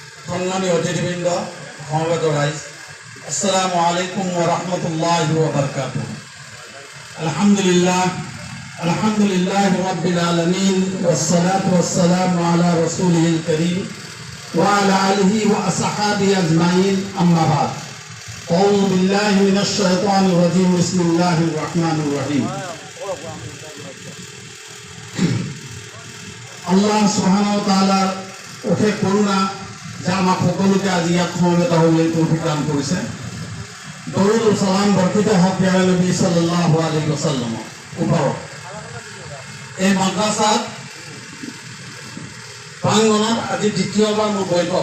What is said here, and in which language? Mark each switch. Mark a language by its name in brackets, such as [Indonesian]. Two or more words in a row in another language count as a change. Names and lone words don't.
[Assamese] সম্মানী অতিথিবৃন্দ, সমবেত রাইজ, [Arabic] السلام عليكم ورحمة الله وبركاته. الحمد لله رب العالمين والصلاة والسلام على رسوله الكريم وعلى آله وأصحابه أجمعين أما بعد. أعوذ بالله من الشيطان الرجيم بسم الله الرحمن الرحيم. الله سبحانه وتعالى [Assamese] অশেষ করুণা যে আমাক সকলোকে আজি ইয়াত সমবেত হ'বলৈ তৌফিক দান কৰিছে। দৰুদ ও সালাম বৰ্ষিত হওক প্ৰিয় নবী [Arabic] صلى الله عليه وسلم [Assamese] ওপৰত। এই মাদ্ৰাসাত প্ৰাংগণত আজি দ্বিতীয়বাৰ মোৰ বৈঠক।